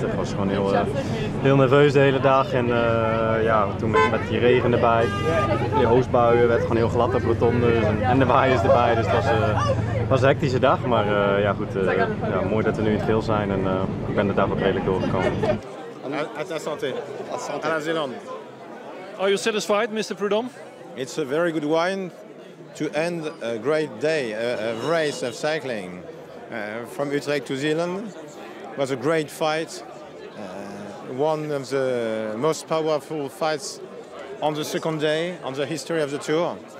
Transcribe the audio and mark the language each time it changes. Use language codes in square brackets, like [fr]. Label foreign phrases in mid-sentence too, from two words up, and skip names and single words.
[nl] Het was gewoon heel nerveus de hele dag. En toen met die regen erbij, die hoosbuien, werd gewoon heel glad op rotondes en de waaiers erbij. Dus het was een hectische dag, maar goed, mooi dat we nu in het geel zijn en ik ben de dag ook redelijk doorgekomen. [fr] À ta santé. À la Zélande. [en] Are you satisfied, Mr. Prudhomme? It's a very good wine to end a great day, a race of cycling. From Utrecht to Zeeland. It was a great fight. One of the most powerful fights on the second day, on the history of the Tour.